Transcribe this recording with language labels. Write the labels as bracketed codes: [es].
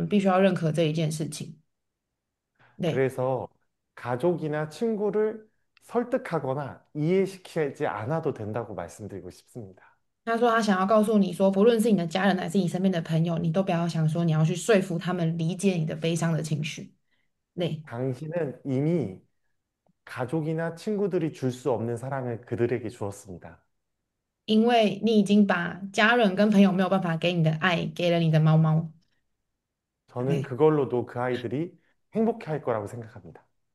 [zh] 就是家人可能没有办法理解到你跟这只猫猫之间的关系，但是我们必须要认可这一件事情。네. [ko] 그래서 가족이나 친구를 설득하거나 이해시키지 않아도 된다고 말씀드리고 싶습니다. [zh] 他说他想要告诉你说，不论是你的家人还是你身边的朋友，你都不要想说你要去说服他们理解你的悲伤的情绪。네. [ko] 당신은 이미 가족이나 친구들이 줄 수 없는 사랑을 그들에게 주었습니다. [zh] 因为你已经把家人跟朋友没有办法给你的爱给了你的猫猫。 [ko] 저는 네. 그걸로도 그 아이들이 행복해 할 거라고 생각합니다.